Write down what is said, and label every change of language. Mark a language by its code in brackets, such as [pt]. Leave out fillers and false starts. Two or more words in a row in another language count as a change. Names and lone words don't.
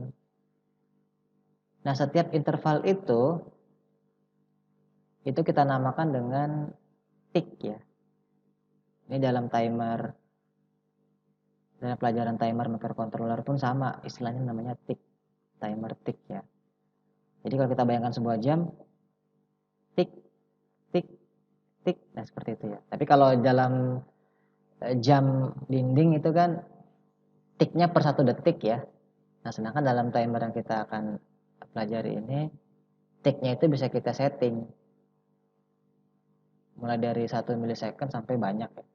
[id] Nah, setiap interval itu kita namakan dengan tick ya. Ini dalam pelajaran [en] timer microcontroller [id] pun sama, istilahnya namanya tick, [en] timer tick [id] ya. Jadi kalau kita bayangkan sebuah jam, tik, tik, tik, nah seperti itu ya. Tapi kalau dalam jam dinding itu kan tiknya per 1 detik ya. Nah, sedangkan dalam timer yang kita akan pelajari ini, tiknya itu bisa kita setting. Mulai dari 1 milisekund sampai banyak ya.